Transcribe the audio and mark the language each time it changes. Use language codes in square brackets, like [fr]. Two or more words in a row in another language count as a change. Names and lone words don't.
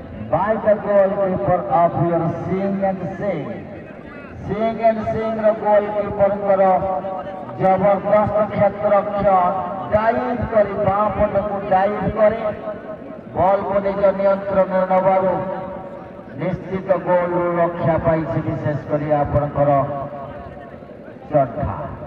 [en] by the goalkeeper of your Sing and Sing. [or] Sing and Sing ର ଗୋଲକିପରଙ୍କର ଜବରଦସ୍ତ କ୍ଷେତ୍ରରକ୍ଷଣ ଡାଇଭ୍ କରି ବାଁ ପଟକୁ ଡାଇଭ୍ କରି ବଲ୍କୁ ନିଜ ନିୟନ୍ତ୍ରଣରେ ନେବାରୁ ନିଶ୍ଚିତ ଗୋଲରୁ ରକ୍ଷା ପାଇଛି ବିଶେଷ କରି ଆପଣଙ୍କର ଚଢା।